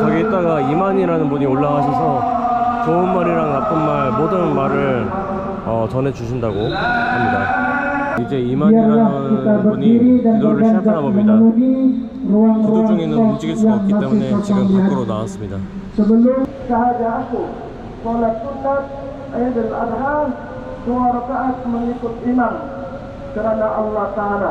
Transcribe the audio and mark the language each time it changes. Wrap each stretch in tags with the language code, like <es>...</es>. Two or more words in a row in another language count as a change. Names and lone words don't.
<ko>저기 있다가 이만이라는 분이 올라가셔서 좋은 말이랑 나쁜 말 모든 말을 전해주신다고 합니다. 이제 이만이라는 분이 기도를 시작하나 봅니다. 기도 중에는 움직일 수가 없기 때문에 지금 밖으로 나왔습니다.</ko> <ms>Sebelum sahaja aku sholat sunat Eid al-Adha 2 rakaat mengikut imam karena Allah Ta'ala.</ms>